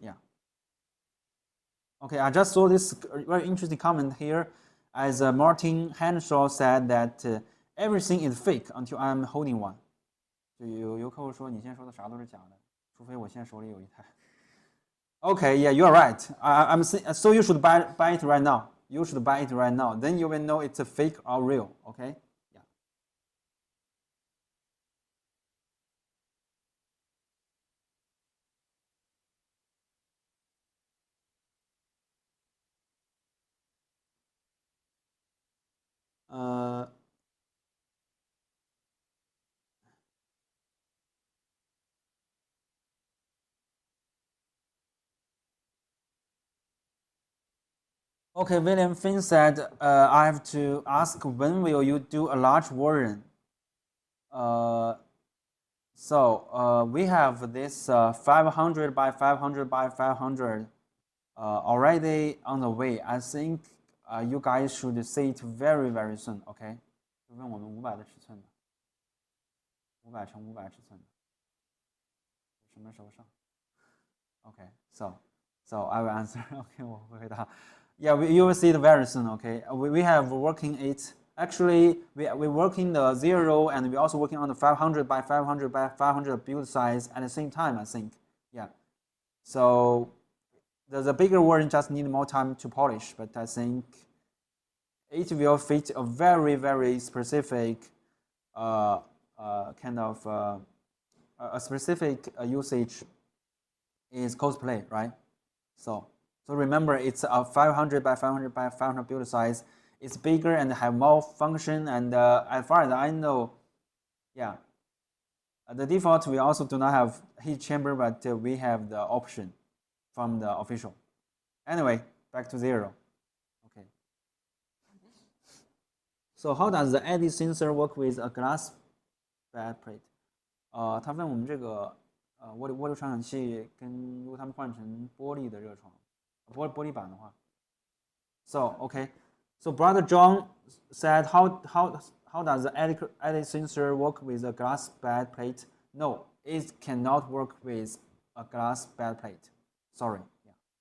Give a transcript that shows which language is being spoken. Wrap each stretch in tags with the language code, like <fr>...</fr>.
<en>Yeah. Okay, I just saw this very interesting comment here, as Martin Henshaw said that everything is fake until I'm holding one.</en> <zh>就有客户说你现在说的啥都是假的，除非我现在手里有一台。</zh> <en>Okay, yeah, you are right. I'm so you should buy it right now. You should buy it right now. Then you will know it's a fake or real. Okay. Yeah. Okay, William Finn said, I have to ask, when will you do a large version? So we have this 500 by 500 by 500 already on the way. I think you guys should see it very very soon.</en> <zh>OK， 就问我们500的尺寸的，500乘500尺寸的，什么时候上 ？OK，</zh> <en>so I will answer.</en> <zh>OK， 我会回答。</zh> <en>Yeah, you will see it very soon. OK, we have working it. Actually, we working the 0 and we also working on the 500 by 500 by 500 build size at the same time. I think. Yeah. So the bigger version just need more time to polish, but I think it will fit a very very specific kind of a specific usage is cosplay, right? So remember, it's a 500 by 500 by 500 build size. It's bigger and have more function. And as far as I know, yeah, the default we also do not have heat chamber, but we have the option from the official. Anyway, back to 0. Okay. So how does the eddy sensor work with a glass backplate?</en> <zh>他问我们这个涡流传感器跟如果他们换成玻璃的热床，玻璃板的话。</zh> <en>So okay, so brother John said how does the eddy sensor work with a glass backplate? No, it cannot work with a glass backplate. Sorry. Yeah.</en>